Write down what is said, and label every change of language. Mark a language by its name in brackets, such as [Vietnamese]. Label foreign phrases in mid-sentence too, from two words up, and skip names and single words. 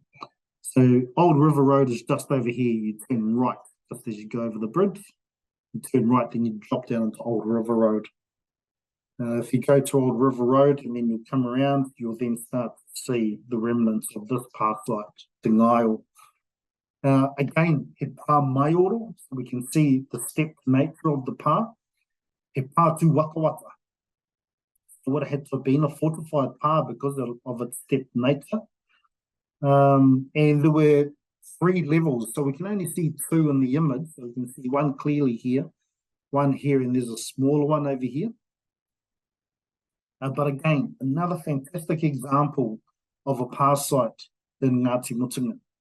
[English] So Old River Road is just over here. You turn right just as you go over the bridge. You turn right, then you drop down into Old River Road. If you go to Old River Road and then you come around, you'll then start to see the remnants of this pathway, Te Ngaio. [Māori] Again, he pā maioro, [English] so we can see the stepped nature of the pā. [Māori] He pā tu waka waka. [English] So what it had to have been a fortified pā because of its stepped nature. And there were 3 levels, so we can only see 2 in the image. So we can see one clearly here, one here, and there's a smaller one over here. But again, another fantastic example of a pā site in Ngāti Mutunga.